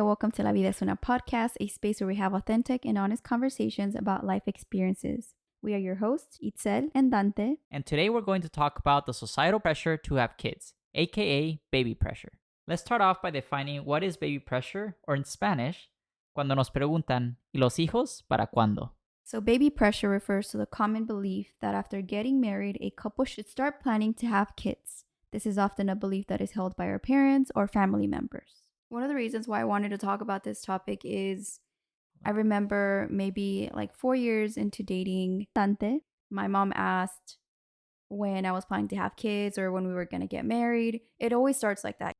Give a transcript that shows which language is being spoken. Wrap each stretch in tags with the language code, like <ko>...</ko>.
<en>Welcome to La Vida es una podcast, a space where we have authentic and honest conversations about life experiences. We are your hosts, Itzel and Dante. And today we're going to talk about the societal pressure to have kids, aka baby pressure. Let's start off by defining what is baby pressure, or in Spanish,</en> <es>cuando nos preguntan, ¿y los hijos para cuándo?</es> <en>So, baby pressure refers to the common belief that after getting married, a couple should start planning to have kids. This is often a belief that is held by our parents or family members. One of the reasons why I wanted to talk about this topic is I remember maybe like 4 years into dating Dante, my mom asked when I was planning to have kids or when we were going to get married. It always starts like that.</en>